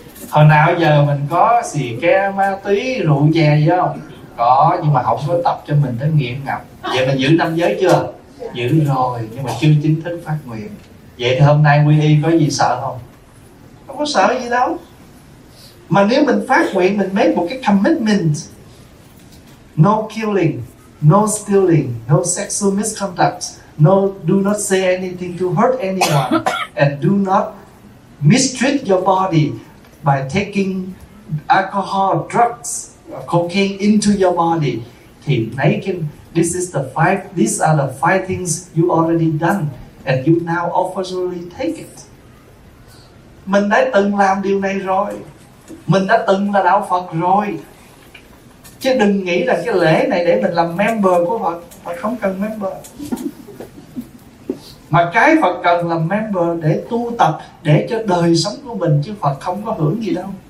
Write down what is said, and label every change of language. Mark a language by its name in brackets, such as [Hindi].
[Vietnamese] Hồi nào giờ mình có xì ke ma túy rượu chè gì không? Có, nhưng mà không có tập cho mình tới nghiện ngập. Vậy mình giữ năm giới chưa? Giữ rồi, nhưng mà chưa chính thức phát nguyện. Vậy thì hôm nay quy y có gì sợ không? Không có sợ gì đâu. Mà nếu mình phát nguyện, mình [English] make một cái commitment: no killing, no stealing, no sexual misconduct, no do not say anything to hurt anyone, and do not mistreat your body by taking alcohol, drugs, cocaine into your body. Thì making, this is the five, these are the five things you already done, and you now officially take it. [Vietnamese] Mình đã từng làm điều này rồi. Mình đã từng là đạo Phật rồi. Chứ đừng nghĩ là cái lễ này để mình làm member của Phật. Phật không cần member. Mà cái Phật cần là member để tu tập, để cho đời sống của mình, chứ Phật không có hưởng gì đâu.